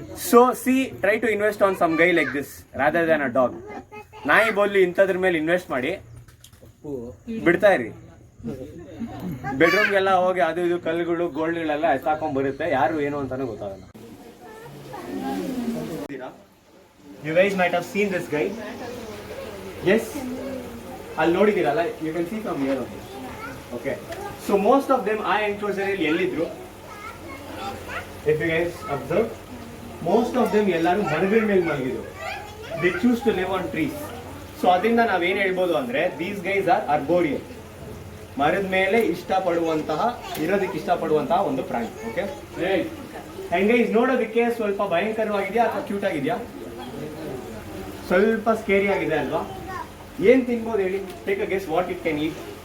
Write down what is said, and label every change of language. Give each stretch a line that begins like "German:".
English: So try to invest on some guy like this rather than a dog.
Kannada: ನಾಯಿ ಬೋಲಿ ಇಂಥದ್ರ ಮೇಲೆ invest ಮಾಡಿ ಬಿಡ್ತಾ ಇರಿ. ಬೆಡ್ರೂಮ್ಗೆಲ್ಲ ಹೋಗಿ ಅದು ಇದು ಕಲ್ಲುಗಳು ಗೋಲ್ಡ್ಗಳೆಲ್ಲ ಎತ್ತಾಕೊಂಡ್ ಬರುತ್ತೆ, ಯಾರು ಏನು ಅಂತಾನು ಗೊತ್ತಾಗಲ್ಲ.
English: You guys might have seen this guy. Yes,
Kannada: ಅಲ್ಲಿ ನೋಡಿದಿರಲ್ಲ,
English: you can see from here only. Okay, so most of them
Kannada: ಆ enclosure ಅಲ್ಲಿ ಎಲ್ಲಿದ್ರು,
English: if you guys observe, most of them
Kannada: ಎಲ್ಲರೂ ಮರಗಳ ಮೇಲೆ ಮಲಗಿದ್ರು.
English: They choose to live on trees.
Kannada: So ಅದರಿಂದ ನಾವೇನು ಹೇಳ್ಬೋದು ಅಂದ್ರೆ
English: these guys are arboreal,
Kannada: ಮರದ ಮೇಲೆ ಇರೋದಕ್ಕೆ ಇಷ್ಟಪಡುವಂತಹ ಒಂದು ಪ್ರಾಣಿ. ಓಕೆ, ಹೆಂಗೆ ನೋಡೋದಕ್ಕೆ ಸ್ವಲ್ಪ ಭಯಂಕರವಾಗಿದೆಯಾ ಅಥವಾ ಕ್ಯೂಟ್ ಆಗಿದೆಯಾ? ಸ್ವಲ್ಪ ಸ್ಕೇರಿ ಆಗಿದೆ ಅಲ್ವಾ? ಏನ್ ತಿನ್ಬೋದು ಹೇಳಿ?
English: Take a guess what it can eat.